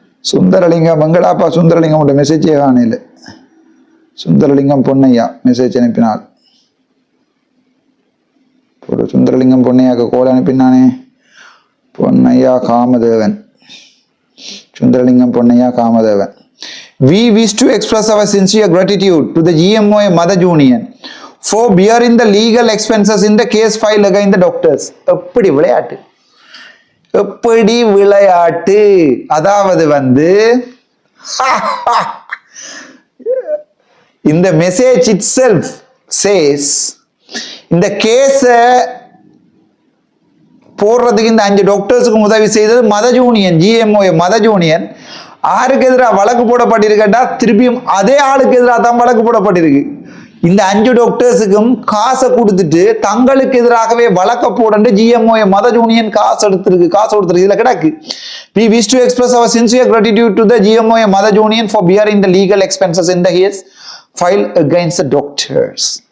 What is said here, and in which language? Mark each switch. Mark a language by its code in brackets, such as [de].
[ta] Sundaralingam மங்களாப்பா, Sundaralingam மெசேஜே காணையில். Sundaralingam Ponnaiya message அனுப்பினார். ஒரு சுந்தரலிங்கம் பொன்னையாக்கு கோல் அனுப்பினானே, Ponnaiya Kamadevan, Sundaralingam Ponnaiya Kamadevan. [en] We wish to express our sincere gratitude to the GMOA Mother Union for bearing the legal expenses in the case filed against the doctors. [ta] எப்படி விளையாட்டு, எப்படி விளையாட்டு. அதாவது வந்து இந்த மெசேஜ் [en] itself says [ta] இந்த கேஸ போடுறதுக்கு இந்த 5 டாக்டர்ஸுக்கு உதவி செய்தது mother union, GMOA mother union. யாருக்கு எதிராக வழக்கு போடப்பட்டிருக்கா, திருப்பியும் அதே ஆளுக்கு எதிராக தான் வழக்கு போடப்பட்டிருக்கு. இந்த 5 டாக்டர்ஸுக்கும் காசை கொடுத்துட்டு தங்களுக்கு எதிராகவே வழக்க போட GMOA மதர் யூனியன் காசு கொடுத்துருக்கு. இதுல கிடக்கு. [en] We wish to express our sincere gratitude to the GMOA mother union for bearing the legal expenses in the case filed against the doctors.